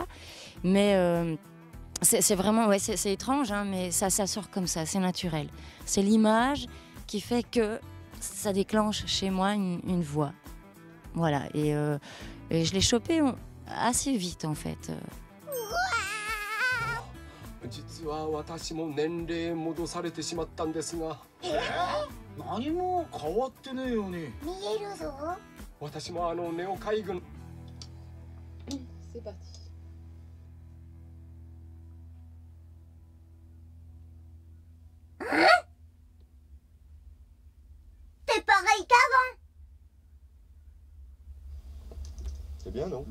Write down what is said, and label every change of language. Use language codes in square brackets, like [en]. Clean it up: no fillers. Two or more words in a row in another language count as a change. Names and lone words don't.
[fr] Mais c'est vraiment, ouais, c'est étrange, hein, mais ça sort comme ça, c'est naturel. C'est l'image qui fait que ça déclenche chez moi une voix. Voilà, et je l'ai chopé assez vite, en fait. [ja] 実は私も年齢戻されてしまったんですが何も変わってねえよね。見えるぞ。私もネオ海軍 [fr] C'est parti. T'es pareil qu'avant. C'est bien, non?